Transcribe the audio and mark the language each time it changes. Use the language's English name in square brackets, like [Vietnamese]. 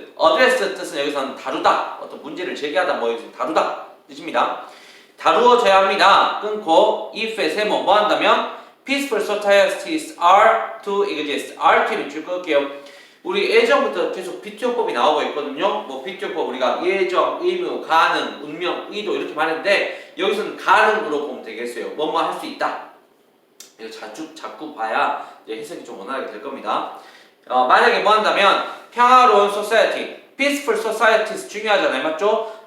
[Korean] addressed 뜻은 여기서는 다루다. 어떤 문제를 제기하다 뭐 여기서 다루다 뜻입니다. 다루어져야 합니다. 끊고 if의 세모 뭐 한다면 [English] peaceful societies are to exist. [Korean] RT 밑줄 끌게요. 우리 예전부터 계속 BTO법이 나오고 있거든요. 뭐 BTO법 우리가 예정, 의무, 가능, 운명, 의도 이렇게 말했는데 여기서는 가능으로 보면 되겠어요. 뭐뭐 할 수 있다. 이거 자꾸 봐야 이제 해석이 좀 원활하게 될 겁니다. 만약에 뭐 한다면 평화로운 society, [English] peaceful societies [Korean] 중요하잖아요, 맞죠?